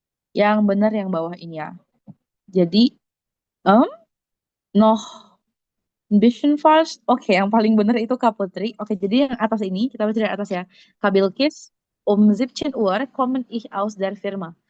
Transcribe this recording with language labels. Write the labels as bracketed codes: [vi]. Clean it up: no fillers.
[id] Yang benar yang bawah ini ya. [de] Jadi noch ein bisschen falsch. [id] Oke, yang paling benar itu Kak Putri. Oke, jadi yang atas ini kita baca dari atas ya. [de] Kak Bilkis, 17 Uhr kommen ich aus der Firma.